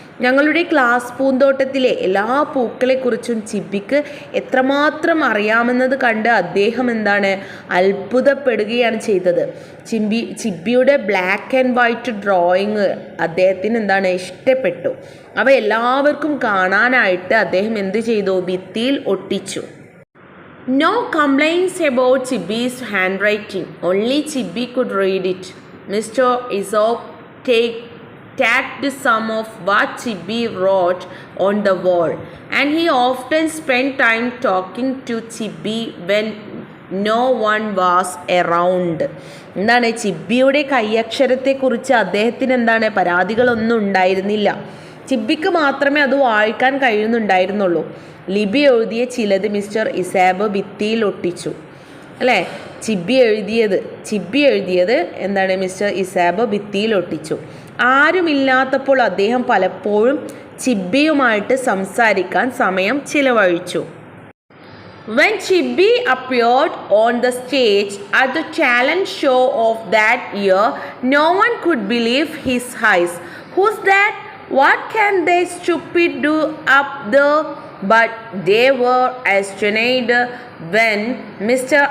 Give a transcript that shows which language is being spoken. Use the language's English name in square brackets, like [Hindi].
[Malayalam] ഞങ്ങളുടെ ക്ലാസ് പൂന്തോട്ടത്തിലെ എല്ലാ പൂക്കളെക്കുറിച്ചും ചിബിക്ക് എത്രമാത്രം അറിയാമെന്നത് കണ്ട് അദ്ദേഹം അത്ഭുതപ്പെടുകയാണ് ചെയ്തത്. ചിബിയുടെ ബ്ലാക്ക് ആൻഡ് വൈറ്റ് ഡ്രോയിങ് അദ്ദേഹത്തിന് ഇഷ്ടപ്പെട്ടു. അവ എല്ലാവർക്കും കാണാനായിട്ട് അദ്ദേഹം എന്ത് ചെയ്തു? ഭിത്തിയിൽ ഒട്ടിച്ചു. [English] No complaints about Chibi's handwriting. Only Chibi could read it. Mr. Aesop tagged some of what Chibi wrote on the wall, and he often spent time talking to Chibi when no one was around. [Malayalam] ചിബിയുടെ കൈയക്ഷരത്തെക്കുറിച്ച് അദ്ദേഹത്തിന് പരാതികളൊന്നും ഉണ്ടായിരുന്നില്ല. ചിബിക്ക് മാത്രമേ അത് വായിക്കാൻ കഴിയുന്നുണ്ടായിരുന്നുള്ളൂ. ലിബി എഴുതിയ ചിലത് mister ഇസാബ് ഭിത്തിയിൽ ഒട്ടിച്ചു അല്ലേ? ചിബി എഴുതിയത് മിസ്റ്റർ ഇസാബ് ഭിത്തിയിൽ ഒട്ടിച്ചു. ആരുമില്ലാത്തപ്പോൾ അദ്ദേഹം പലപ്പോഴും ചിബിയുമായിട്ട് സംസാരിക്കാൻ സമയം ചിലവഴിച്ചു. [English] When Chibi appeared on the stage at the talent show of that year, no one could believe his eyes. Who's that? What can they stupid do up there? But they were astonished when Mr.